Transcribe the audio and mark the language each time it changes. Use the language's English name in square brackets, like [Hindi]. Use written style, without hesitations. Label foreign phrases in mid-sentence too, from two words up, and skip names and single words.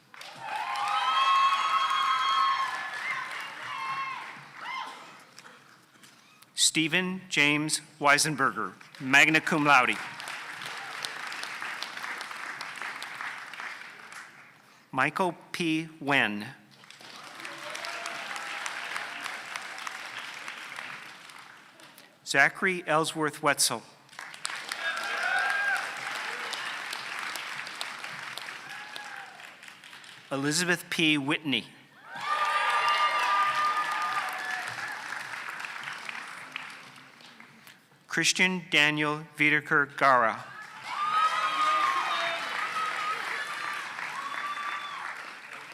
[English] Stephen James Weisenberger, [Latin] magna cum laude. [English] Michael P. Wen. Zachary Ellsworth Wetzel. Elizabeth P. Whitney. Christian Daniel Wiedeker Gara.